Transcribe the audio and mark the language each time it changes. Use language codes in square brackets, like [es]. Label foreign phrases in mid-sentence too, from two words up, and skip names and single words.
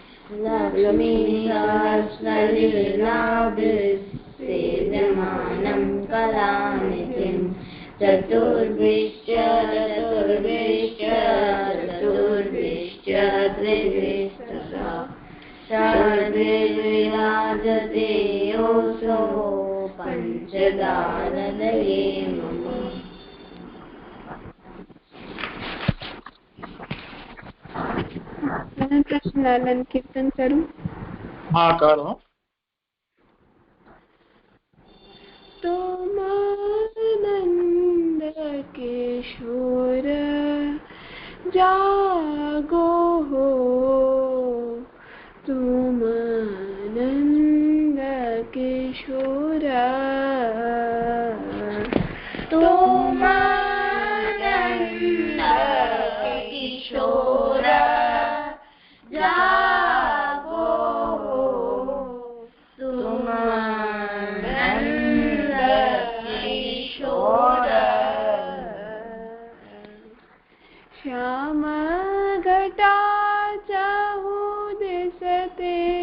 [sa] लक्ष्मीसहस्रलीलाभिसेव्यमानं कलानिधिम् चतुर्भिश्च त्रिभिस्तथा सर्वैर्विराजते योऽसौ पञ्चदानदये मम। [gu] પ્રશ્નાલન કીર્તન કરું? હા કરો. [hi] तो नंद किशोर जागो हो, तुम नंद किशोर तुम नंद किशोर जागो तुम नंद किशोर श्याम घटा चाहु दिसते